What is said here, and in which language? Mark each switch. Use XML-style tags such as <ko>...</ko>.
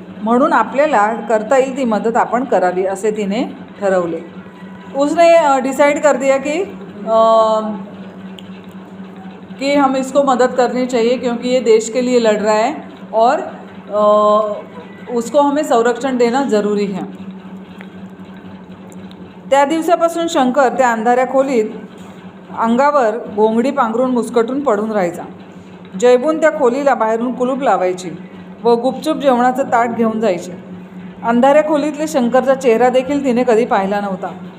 <mr>म्हणून आपल्याला करता येईल ती मदत आपण करावी असे तिने ठरवले.</mr> <hi>उसने डिसाइड कर दिया कि हम इसको मदद करनी चाहिए क्योंकि ये देश के लिए लड़ रहा है और उसको हमें संरक्षण देना ज़रूरी है.</hi> <mr>त्या दिवसापासून शंकर त्या अंधाऱ्या खोलीत अंगावर घोंगडी पांघरून मुस्कटून पडून राहायचा. जयबून त्या खोलीला बाहेरून कुलूप लावायची व गुपचूप जेवणाचं ताट घेऊन जायची. अंधाऱ्या खोलीतले शंकरचा चेहरा देखील तिने कधी पाहिला नव्हता.</mr>